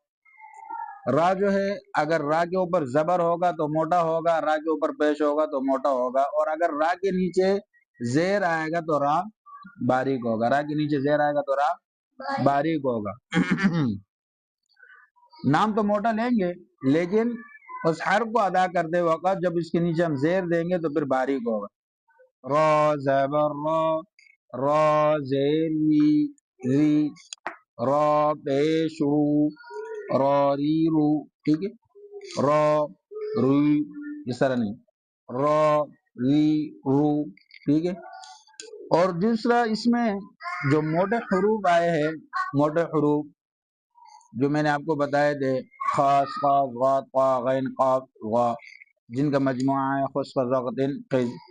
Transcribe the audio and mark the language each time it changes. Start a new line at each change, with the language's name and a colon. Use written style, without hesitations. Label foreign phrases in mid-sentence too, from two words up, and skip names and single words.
Urdu: را جو ہے اگر را کے اوپر زبر ہوگا تو موٹا ہوگا، را کے اوپر پیش ہوگا تو موٹا ہوگا، اور اگر را کے نیچے زیر آئے گا تو را باریک ہوگا، را کے نیچے زیر آئے گا تو را باریک ہوگا۔ نام تو موٹا لیں گے لیکن اس حرف کو ادا کرتے وقت جب اس کے نیچے ہم زیر دیں گے تو پھر باریک ہوگا۔ را زبر را، را زیر ری، را پیش رو، را ری رو، ٹھیک ہے۔ را روی اس طرح نہیں، را ری رو، ٹھیک ہے۔ اور دوسرا اس میں جو موٹے حروف آئے ہیں، موٹے حروف جو میں نے آپ کو بتائے تھے، خاص قاف غا طا غین قاف غا، جن کا مجموعہ ہے خشک ضغط قز.